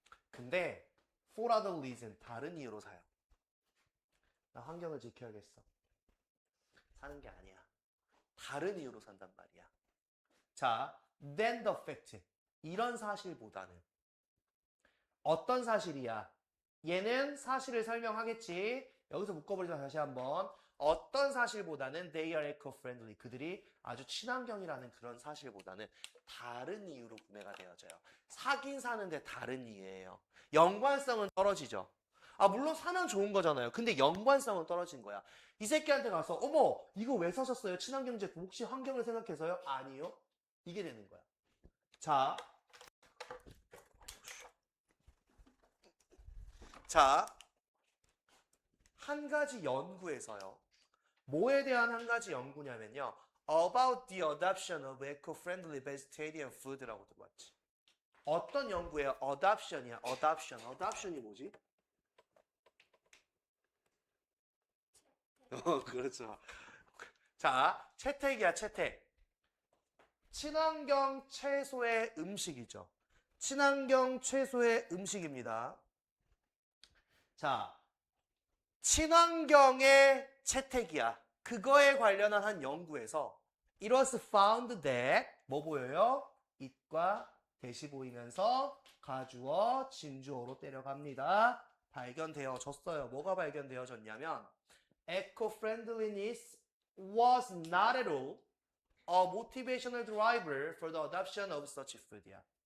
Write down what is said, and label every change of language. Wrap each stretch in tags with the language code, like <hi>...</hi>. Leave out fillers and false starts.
<ko>근데</ko> <en>for other reason</en> <ko>다른 이유로 사요. 나 환경을 지켜야겠어. 사는 게 아니야. 다른 이유로 산단 말이야.</ko> <en>자, than the fact.</en> <ko>이런 사실보다는 어떤 사실이야? 얘는 사실을 설명하겠지. 여기서 묶어버리자 다시 한번. 어떤 사실보다는</ko> <en>they are eco-friendly.</en> <ko>그들이 아주 친환경이라는 그런 사실보다는 다른 이유로 구매가 되어져요. 사긴 사는데 다른 이유예요. 연관성은 떨어지죠. 아, 물론 사면 좋은 거잖아요. 근데 연관성은 떨어진 거야. 이 새끼한테 가서 어머 이거 왜 사셨어요? 친환경 제품 혹시 환경을 생각해서요? 아니요. 이게 되는 거야. 자, 한 가지 연구에서요. 뭐에 대한 한 가지 연구냐면요.</ko> <en>About the adoption of eco-friendly vegetarian food</en> <ko>라고 들어봤지. 어떤 연구예요? adoption이야. adoption이 뭐지? 그렇죠. 자, 채택이야, 채택. 친환경 채소의 음식이죠. 친환경 채소의 음식입니다. 자, 친환경의 채택이야. 그거에 관련한 한 연구에서</ko> <en>It was found that</en> <ko>뭐 보여요? it과 대시 보이면서 가주어, 진주어로 때려갑니다. 발견되어졌어요. 뭐가 발견되어졌냐면</ko> <en>eco-friendliness was not at all a motivational driver for the adoption of such food이야.</en>